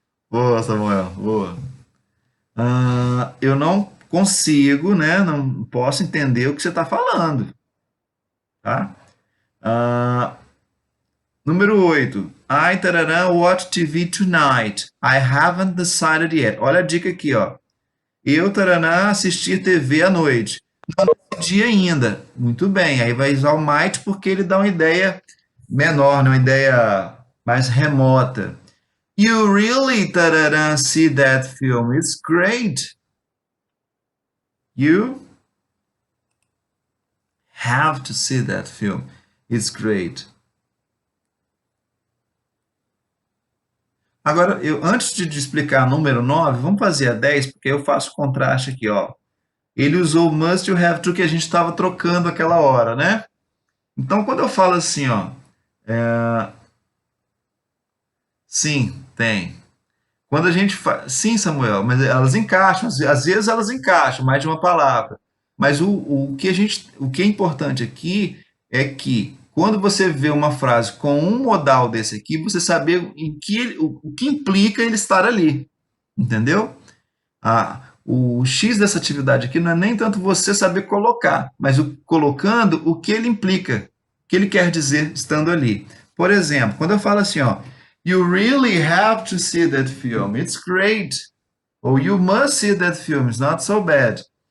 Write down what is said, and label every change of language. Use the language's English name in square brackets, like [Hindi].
[Portuguese] Boa, Samuel, boa. Eu não consigo, né? Não posso entender o que você está falando. Tá? Número 8. [English] I tarará, watch TV tonight. I haven't decided yet. [Portuguese] Olha a dica aqui, ó. Eu tarará, assistir TV à noite. Não decidi ainda. Muito bem. Aí vai usar o might porque ele dá uma ideia menor, né? Uma ideia mais remota. [English] You really tarará, see that film. It's great. You have to see that film. It's great. [Portuguese] Agora, antes de explicar número 9, vamos fazer a 10, porque eu faço contraste aqui, ó. Ele usou o must you have to que a gente estava trocando aquela hora, né? Então, quando eu falo assim, ó, sim, tem. Quando a gente faz, sim, Samuel, mas elas encaixam, às vezes elas encaixam mais de uma palavra. Mas o que é importante aqui é que quando você vê uma frase com um modal desse aqui, você saber o que implica ele estar ali, entendeu? O X dessa atividade aqui não é nem tanto você saber colocar, mas colocando o que ele implica, o que ele quer dizer estando ali. Por exemplo, quando eu falo assim, ó, [English] you really have to see that film, it's great. Ou you must see that film, it's not so bad.